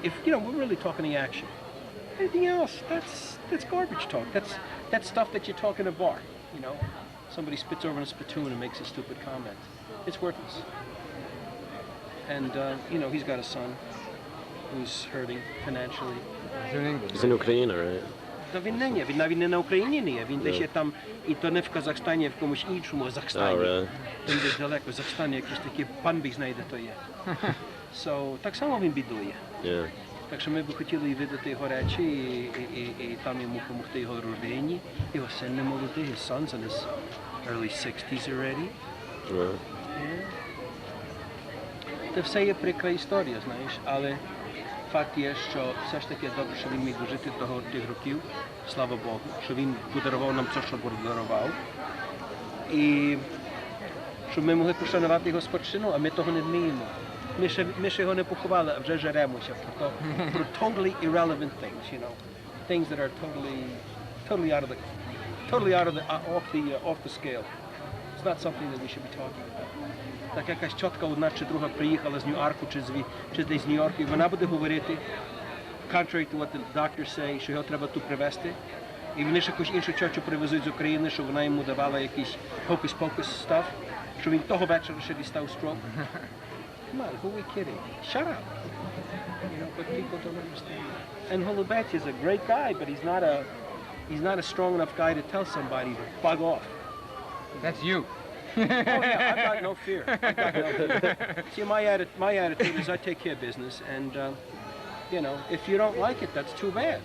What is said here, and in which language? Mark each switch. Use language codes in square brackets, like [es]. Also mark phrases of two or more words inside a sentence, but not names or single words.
[en] If we're really talking the action. Anything else, that's garbage talk. That's stuff that you talk in a bar. Somebody spits over in a spittoon and makes a stupid comment. It's worthless. And he's got a son who's hurting financially. He's in Ukraine, right? [uk] Він навіть не на Україні не є, він десь є там, і то не в Казахстані, а в комусь іншому Казахстані. Він десь далеко, в Казахстані якийсь такий пан біг знайде то є. So, так само він бідує. Так що ми б хотіли видати його речі, і там йому допомогти його родині. Його син не молодий, [en] his son's in his early 60s already. [uk] Це все є прикра історія, знаєш, але факт є, що все ж таки добре, що він міг дожити до тих років, слава Богу, що він подарував нам те, що подарував. І щоб ми могли пошанувати його спадщину, а ми того не вміємо. Ми ще його не поховали, а вже жеремося про [en] totally irrelevant things, things that are totally off the scale. It's not something that we should be talking about. [uk] Так якась тітка одна чи друга приїхала з Нью-Йорку чи десь з Нью-Йорку, і вона буде говорити, [en] contrary to what the doctors say, [uk] що його треба тут привезти, і вони ще якусь іншу тьотю привезуть з України, щоб вона йому давала якийсь [en] hocus-pocus stuff, [uk] що він того вечора ще дістав stroke. [en] Come on, who are we kidding? Shut up. But people don't understand. And Golubetti is a great guy, but he's not a strong enough guy to tell somebody to bug off. That's you. Oh yeah, I've got no fear. See, my attitude is I take care of business, and if you don't like it, that's too bad.